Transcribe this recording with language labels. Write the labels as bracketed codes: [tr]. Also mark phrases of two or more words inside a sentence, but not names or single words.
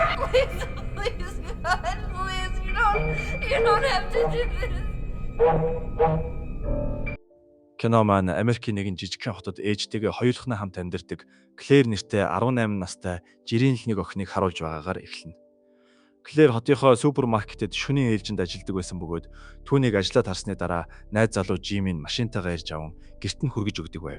[en] Please, God, please, you don't have to do this. [mn] Кино маань Америкийн нэгэн жижигхэн хотод ээжтэйгээ хоёулахна хамт амьдардаг Клэр нэртэй 18 настай жирийн л нэг охиныг харуулж байгаагаар эхэлнэ. Клэр хотынхоо супермаркетэд шөнийн ээлжинд ажилладаг байсан бөгөөд түүнийг ажлаа тарсны дараа найз залуу Жимийн машинтайгаа ирж аван гэрт нь хүргэж өгдөг байв.